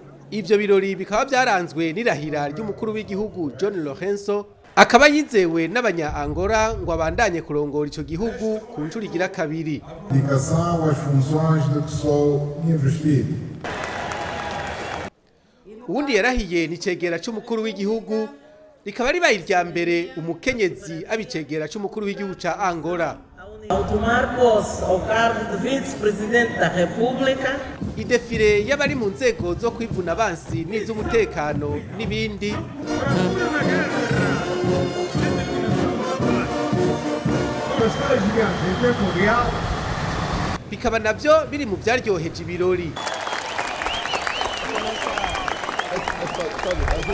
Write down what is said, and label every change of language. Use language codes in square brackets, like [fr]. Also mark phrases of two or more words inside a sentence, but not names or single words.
[rn] Ivyo birori bikaba vyaranzwe n'irahira ry'umukuru w'igihugu John Lourenço, akaba yizewe n'abanya-Angola ngo abandanye kurongora ico gihugu ku ncuro igira kabiri. Uwundi yarahiye n'icegera c'umukuru w'igihugu, rikaba ribaye irya mbere umukenyezi abicegera c'umukuru w'igihugu ca Angola. [pt] Ao tomar posse ao cargo de vice-presidente da República, [rn] idefire y'abari mu nzego zo kwivuna abansi n'iz'umutekano n'ibindi bikaba navyo biri mu vyaryoheje ibirori.